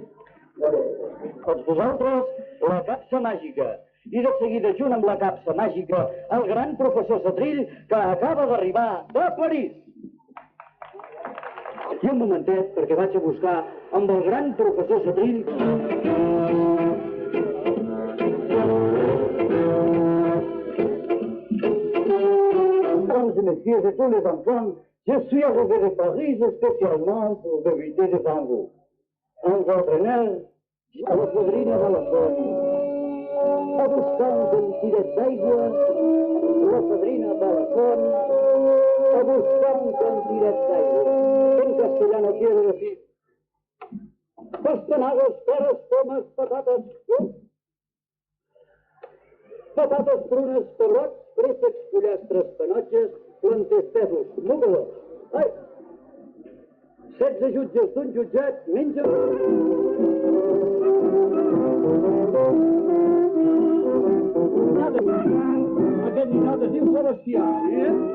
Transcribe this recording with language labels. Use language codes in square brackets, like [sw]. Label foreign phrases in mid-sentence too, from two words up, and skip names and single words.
[ca] Doncs vosaltres, la capsa màgica. I de seguida, junt amb la capsa màgica, el gran professor Setrill, que acaba d'arribar de París. I un momentet, perquè vaig a buscar amb el gran professor Setrill. [fr] Mesdames et messieurs et tous les enfants, je suis arrivé de Paris spécialement pour débuter devant vous. [ca] Un entraîneur a la padrina de la font, a buscant un tiret d'aigua, la padrina de la font, a buscant un tiret d'aigua. [es] En castellano quiere decir [ca] pastanagas, peras, pomes, patates, patates prunes, pebrots, préssecs, pollastres, panotges, planters, pèsols, mocadors. Ai! 16 jutges d'un jutjat mengen... Aquest ninot es diu Sebastià, eh?